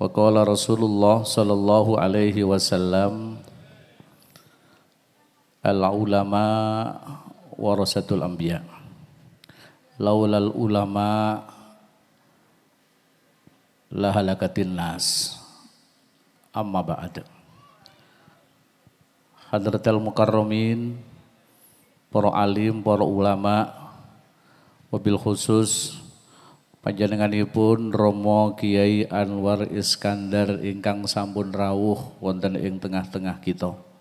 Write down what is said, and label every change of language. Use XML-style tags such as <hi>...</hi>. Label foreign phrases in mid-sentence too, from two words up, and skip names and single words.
<ar>وقال رسول الله صلى الله عليه وسلم العلماء ورثة الأنبياء. لولا العلماء لهلك الناس. أما بعد. حضرات المكرمين,</ar> <jv>para alim, para ulama,</jv> <ar>وبالخصوص</ar> <jv>panjenenganipun Romo Kiai Anwar Iskandar ingkang sampun rawuh wonten ing tengah-tengah kita.</jv>